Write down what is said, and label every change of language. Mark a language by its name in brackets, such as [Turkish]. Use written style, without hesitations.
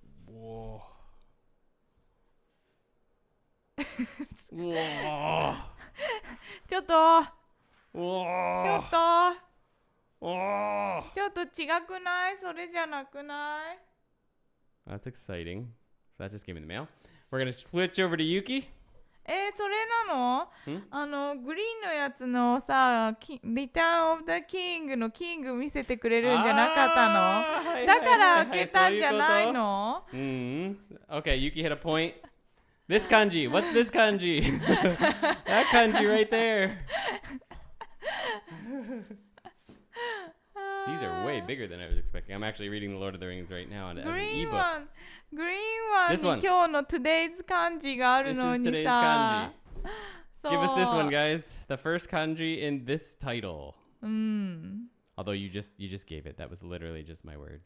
[English] Whoa. Whoa. [Japanese] ちょっと [English] Whoa. [Japanese] ちょっと [English] Whoa. [Japanese] ちょっと違くない？それじゃなくない？ [English] That's exciting. So that just came in the mail. We're going to switch over to Yuki. [Japanese] それなの？グリーンのやつのさ、リターンオブザキングのキング見せてくれるんじゃなかったの？だから開けたんじゃないの？ [English] Okay, Yuki hit a point. This kanji. What's this kanji? That kanji right there. These are way bigger than I was expecting. I'm actually reading The Lord of the Rings right now as an ebook. [Japanese] グリーンワンに今日の [English] Today's [Japanese] 漢字があるの [English] This is [Japanese] に [English] today's [Japanese] さ。 [English] kanji. Give us this one, guys. The first kanji in this title. [Japanese] うん。 [English] Although you just gave it. That was literally just my word.